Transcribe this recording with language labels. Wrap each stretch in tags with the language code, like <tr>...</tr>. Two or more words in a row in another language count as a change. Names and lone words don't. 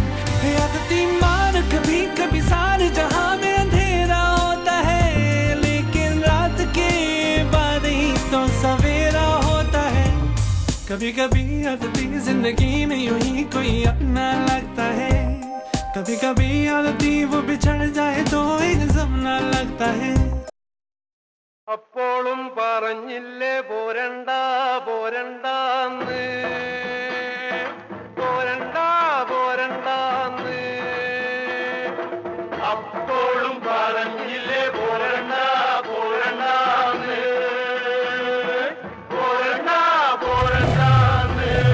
<hi>आदती मान कभी कभी सारे जहां में अंधेरा होता है, लेकिन रात के बाद ही तो सवेरा होता है. कभी कभी आदती जिंदगी में यूं ही कोई अपना लगता है, कभी कभी आदती वो बिछड़ जाए तो एक सपना लगता है.</hi> <ml>അപ്പോഴും പറഞ്ഞില്ലേ പോരണ്ടാ പോരണ്ടാന്ന്, പോരണ്ടാ പോരണ്ടാന്ന്. അപ്പോഴും പറഞ്ഞില്ലേ പോരണ്ടാ പോരണ്ടാന്ന്, പോരണ്ടാ പോരണ്ടാന്ന്.</ml>